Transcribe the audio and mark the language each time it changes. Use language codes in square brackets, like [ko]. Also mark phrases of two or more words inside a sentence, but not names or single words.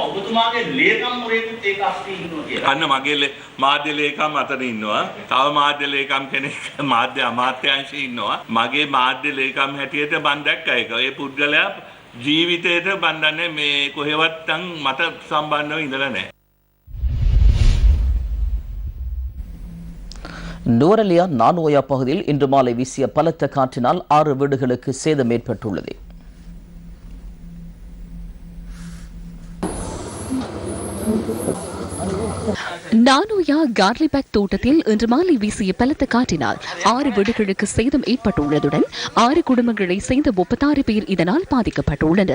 [si] ඔබතුමාගේ ලේකම්වරයෙකුත් ඒක අස්සේ ඉන්නවා කියලා. අන්න මගේ මාධ්‍ය ලේකම් අතර ඉන්නවා. තව මාධ්‍ය ලේකම් කෙනෙක් මාධ්‍ය අමාත්‍යාංශයේ ඉන්නවා. මගේ මාධ්‍ය ලේකම් හැටියට මම දැක්ක එක. ඒ පුද්ගලයා ජීවිතේට බඳන්නේ මේ කොහෙවත් මට සම්බන්ධව ඉඳලා නැහැ. [ta] நுவரெலியா நானோயா பகுதியில் இன்று மாலை வீசிய பலத்த காற்றினால் 6 வீடுகளுக்கு சேதம் ஏற்பட்டுள்ளது. நானோயா கார்லிபேக் தோட்டத்தில் இன்று மாலை வீசிய பலத்த காற்றினால் 6 வீடுகளுக்கு சேதம் ஏற்பட்டுள்ளதுடன் 6 குடும்பங்களை சேர்ந்த 36 பேர் இதனால் பாதிக்கப்பட்டுள்ளனர்.